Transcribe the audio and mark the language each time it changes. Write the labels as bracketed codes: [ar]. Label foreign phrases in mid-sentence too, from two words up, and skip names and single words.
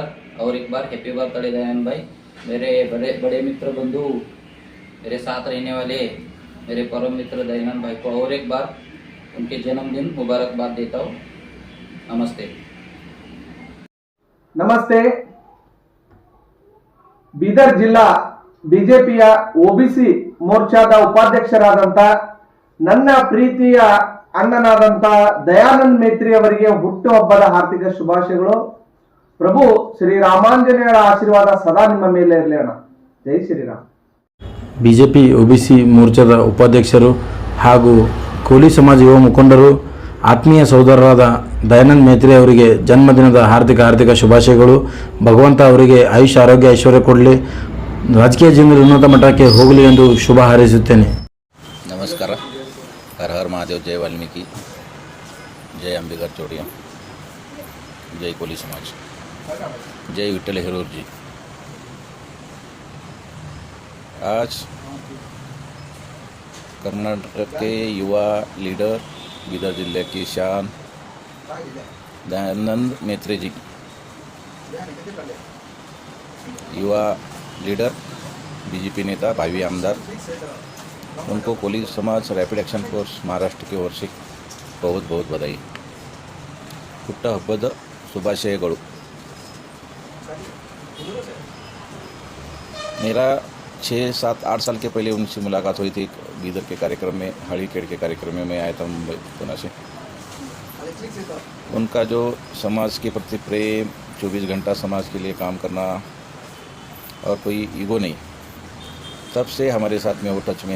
[hi] और एक बार [en] happy birthday [hi] दयानंद भाई। मेरे बड़े मित्र बंधु, मेरे साथ रहने वाले मेरे परम मित्र दयानंद भाई को और एक बार उनके जन्मदिन मुबारकबाद देता हूँ। नमस्ते। [kn] ನಮಸ್ತೆ. ಬೀದರ್ ಜಿಲ್ಲಾ ಬಿಜೆಪಿಯ ಒಬಿಸಿ ಮೋರ್ಚಾದ ಉಪಾಧ್ಯಕ್ಷರಾದಂಥ ನನ್ನ ಪ್ರೀತಿಯ ಅಣ್ಣನಾದಂಥ ದಯಾನಂದ್ ಮೇತ್ರಿ ಅವರಿಗೆ ಹುಟ್ಟುಹಬ್ಬದ ಹಾರ್ದಿಕ ಶುಭಾಶಯಗಳು. ಪ್ರಭು ಶ್ರೀ ರಾಮಾಂಜನೇಯರ ಆಶೀರ್ವಾದ ಸದಾ ನಿಮ್ಮ ಮೇಲೆ ಇರಲಿ ಅಣ್ಣ. ಜೈ ಶ್ರೀರಾಮ್. ಬಿಜೆಪಿ ಒಬಿಸಿ ಮೋರ್ಚಾದ ಉಪಾಧ್ಯಕ್ಷರು ಹಾಗೂ ಕೋಲಿ ಸಮಾಜ ಯುವ ಮುಖಂಡರು ಆತ್ಮೀಯ ಸಹೋದರರಾದ ದಯಾನಂದ್ ಮೇತ್ರೆ ಅವರಿಗೆ ಜನ್ಮದಿನದ ಹಾರ್ದಿಕ ಶುಭಾಶಯಗಳು. ಭಗವಂತ ಅವರಿಗೆ ಆಯುಷ್ಯ ಆರೋಗ್ಯ ಐಶ್ವರ್ಯ ಕೊಡಲಿ, ರಾಜಕೀಯ ಜೀವನದಲ್ಲಿ ಉನ್ನತ ಮಟ್ಟಕ್ಕೆ ಹೋಗಲಿ ಎಂದು ಶುಭ ಹಾರೈಸುತ್ತೇನೆ. [hi] नमस्कार. हर हर महादेव. जय वाल्मीकि, जय अंबिका चोड़िया, जय कोली समाज, जय विठ्ठल हिरोर जी. आज कर्नाटक के युवा लीडर, बीदर जिले की शान दयानंद मेत्रे जी, युवा लीडर, बीजेपी नेता, भावी आमदार, उनको कोली समाज रैपिड एक्शन फोर्स महाराष्ट्र की ओर से बहुत बहुत बधाई. [kn] ಹುಟ್ಟ ಹಬ್ಬದ ಶುಭಾಶಯಗಳು. [hi] मेरा 6-7-8 साल के पहले उनसे मुलाकात हुई थी बीदर के कार्यक्रम में, हड़ीखेड़ के कार्यक्रम में. मैं आया था मुंबई पुणे से. उनका जो समाज के प्रति प्रेम, 24 घंटा समाज के लिए काम करना और कोई ईगो नहीं, तब से हमारे साथ में वो टच में है.